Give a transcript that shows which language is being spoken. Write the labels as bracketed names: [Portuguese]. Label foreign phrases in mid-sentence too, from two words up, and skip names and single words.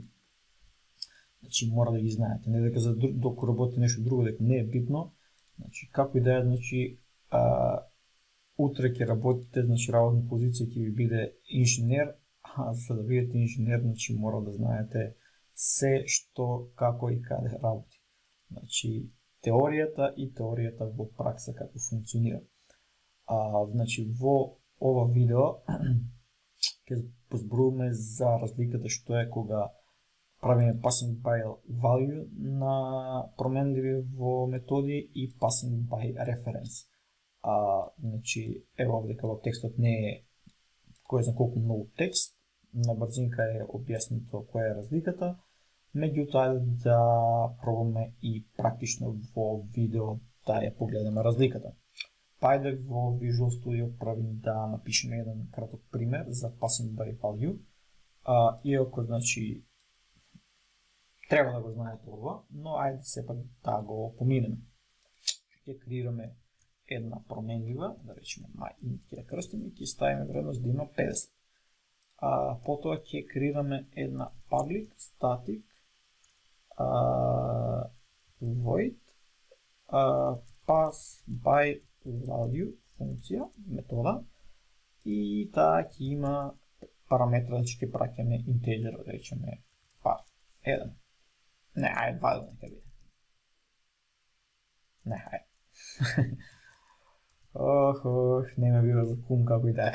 [Macedonian] Значи мора да ги знаете, не дека за докато работите нешто друго дека не е битно, значи како и да е, значи утре ќе работите, значи работна позиција ќе ви биде инженер, за да бидете инженер, значи мора да знаете се што, како и каде работи. Значи теоријата во пракса како функционира. Значи во ова видео ќе позборуваме за разликата што е кога правиме [English] passing by value [Macedonian] на променливи во методи и [English] passing by reference. [Macedonian] Значи ево овде во текстот не е кој знае колку многу текст, на брзинка е објаснето која е разликата, меѓутоа да пробаме и практично во видео да ја погледаме разликата. Ајде во Visual Studio правим да напишеме еден краток пример за [English] passing by value. [Macedonian] Иако значи треба да го знаете ова, но ајде сепак да го поминеме. Ќе креираме една променлива, да речеме my_int, ќе ја крстиме и ќе ставиме вредност да има 50. Потоа ќе креираме една [English] public static void pass by value [Macedonian] функција, метода, и таа ќе има параметра, значи ќе праќаме integer, да речеме par 1. Не, ајде 2 нека биде. Не, ајде. Не ме бива за кум како и да е.